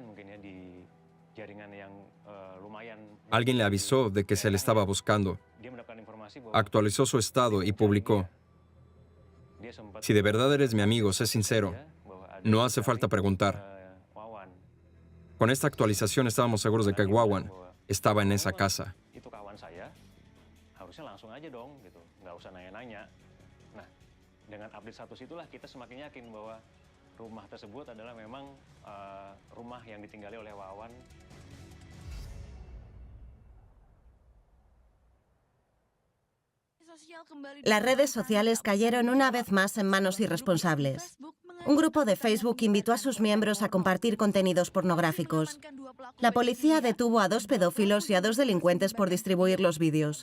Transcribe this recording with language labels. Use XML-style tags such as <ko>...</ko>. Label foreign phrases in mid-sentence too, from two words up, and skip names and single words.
<es>Alguien le avisó de que se le estaba buscando. Actualizó su estado y publicó: "Si de verdad eres mi amigo, sé sincero. No hace falta preguntar". Con esta actualización estábamos seguros de que Wawan estaba en esa casa.</es> <id>Dengan update status itulah kita semakin yakin bahwa rumah tersebut adalah memang rumah yang ditinggali oleh Wawan.</id> <es>Las redes sociales cayeron una vez más en manos irresponsables. Un grupo de Facebook invitó a sus miembros a compartir contenidos pornográficos. La policía detuvo a 2 pedófilos y a 2 delincuentes por distribuir los vídeos.</es>